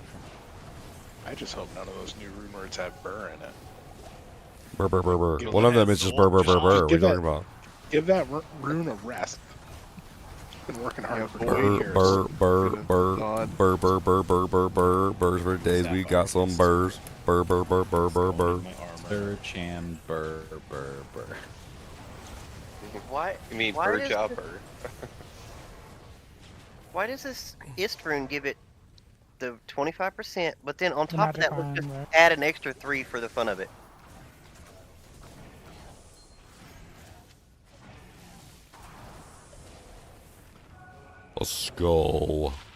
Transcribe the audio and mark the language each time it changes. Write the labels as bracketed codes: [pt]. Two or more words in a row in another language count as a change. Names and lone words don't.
[en] I just hope none of those new rune words have burr in it. Burr, burr, burr, burr. Give One of them is just burr, burr, burr, burr. What are you talking about? Give that rune a rest. Been working hard for 20 Burr, years. burr, burr, burr, burr, burr, burr, burr, burr, burr. Burrs for days. We got some burrs. Burr, burr, burr, burr, burr, burr. Sir Chan Burr Burr Burr. Why? You mean why bird does job the- or? Why does this Ist rune give it the 25%, but then on The top of magic that, let's iron, just right? add an extra 3 for the fun of it? A skull.